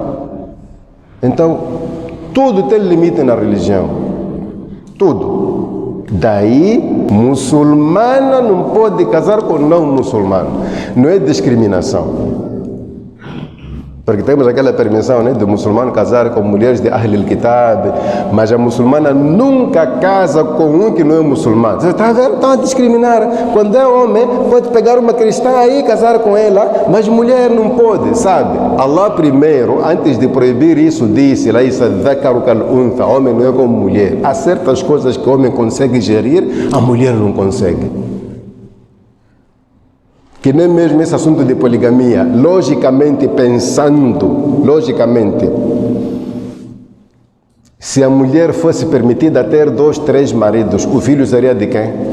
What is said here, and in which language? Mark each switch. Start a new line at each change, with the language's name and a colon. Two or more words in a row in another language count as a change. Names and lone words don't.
Portuguese: Então, tudo tem limite na religião. Tudo. Daí, muçulmana não pode casar com não muçulmano. Não é discriminação. Porque temos aquela permissão, né, do muçulmano casar com mulheres de
Arabic: أهل الكتاب,
Portuguese: mas a muçulmana nunca casa com um que não é muçulmano. Você está vendo? Estão a discriminar. Quando é homem, pode pegar uma cristã aí e casar com ela, mas mulher não pode, sabe? Allah primeiro, antes de proibir isso, disse:
Arabic: "ليس الذكر كالأنثى",
Portuguese: homem não é como mulher. Há certas coisas que o homem consegue gerir, a mulher não consegue. Que nem mesmo esse assunto de poligamia, logicamente pensando, se a mulher fosse permitida ter 2, 3 maridos, o filho seria de quem?